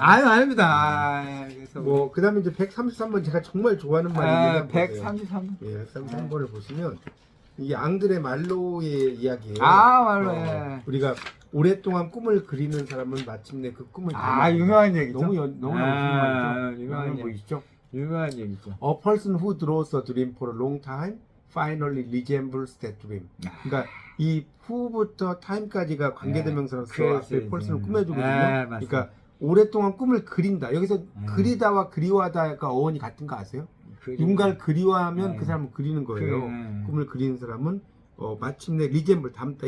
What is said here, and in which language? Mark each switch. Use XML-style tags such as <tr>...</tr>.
<ko>아유, 아닙니다. 그래서 뭐 그다음에 이제 133번 제가 정말 좋아하는 말이에요. 133. 예, 133번을 보시면 이게 앙드레 말로의 이야기예요. 아, 말로. 예. 우리가 오랫동안 꿈을 그리는 사람은 마침내 그 꿈을 아, 유명한 얘기죠. 너무나 무슨 말이죠? 유명한 얘기. 보이시죠? 유명한 얘기죠.</ko> <en>A person who draws a dream for a long time finally resembles that dream.</en> <ko>그러니까 이 who부터 time까지가 관계대명사로서 앞에 person을 꾸며주거든요. 그러니까 오랫동안 꿈을 그린다. 여기서 그리다와 그리워하다가 어원이 같은 거 아세요? 누군가를 그리워하면 그 사람은 그리는 거예요. 꿈을 그리는 사람은 마침내 리젠블 닮다.</ko>